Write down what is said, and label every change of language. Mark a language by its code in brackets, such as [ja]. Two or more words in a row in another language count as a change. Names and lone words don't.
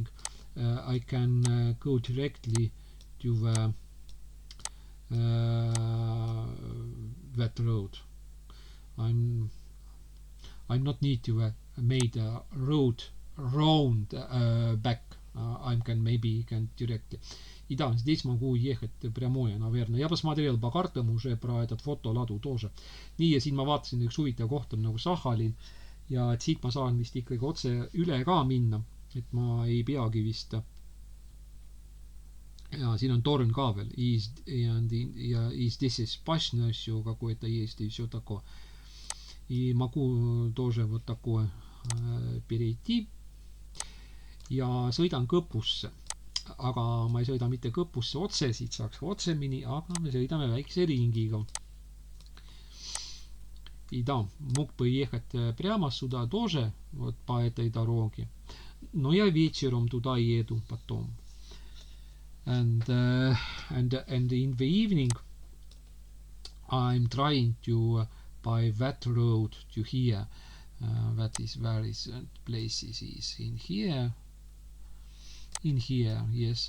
[en] I can go directly to the that road. I'm not need to made a road round back. I can directly. [ru] И да, здесь могу ехать прямое, наверное. Я посмотрел по картам уже про этот фотолadu тоже. [et] Nii, ja siin ma vaatasin üks huvitav koht on nagu Sahhalin ja et siit ma saan vist ikkagi otse üle ka minna, et ma ei peagi vist. Ja siin on torn ka veel. [ru] И здесь есть пашня какое-то есть и все такое. И могу тоже вот такое перейти. [et] Ja sõidan Kõpusse. Aga ma ei sõida mitte Kõpusse otse, siit saaks otsemini, aga me sõidame väikse ringiga. [ru] И да, мог бы ехать прямо сюда тоже, вот по этой дороге. Но я вечером туда еду потом. [en] And in the evening I'm trying to by that road to here. That is where is places is in here. In here, yes.